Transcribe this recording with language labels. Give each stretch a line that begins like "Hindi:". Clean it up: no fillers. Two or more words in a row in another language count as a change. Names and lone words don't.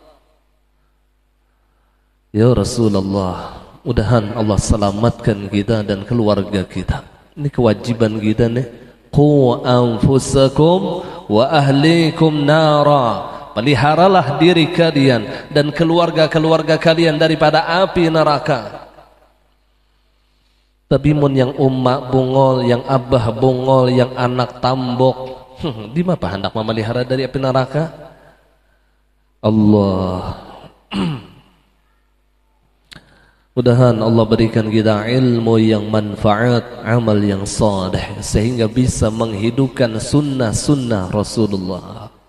Indonesian: Ya Rasulullah, mudahan Allah selamatkan kita dan keluarga kita. Ini kewajiban kita nih.
Arabic: قوا أنفسكم وأهليكم نارا.
Indonesian: Peliharalah diri kalian dan keluarga-keluarga kalian daripada api neraka.
Banjar: Tapi mun yang umma bungol, yang abah bungol, yang anak tambok,
Indonesian: di mana hendak memelihara dari api neraka? Allah. Mudahan Allah berikan kita ilmu yang manfaat, amal yang saleh, sehingga bisa menghidupkan sunnah-sunnah Rasulullah.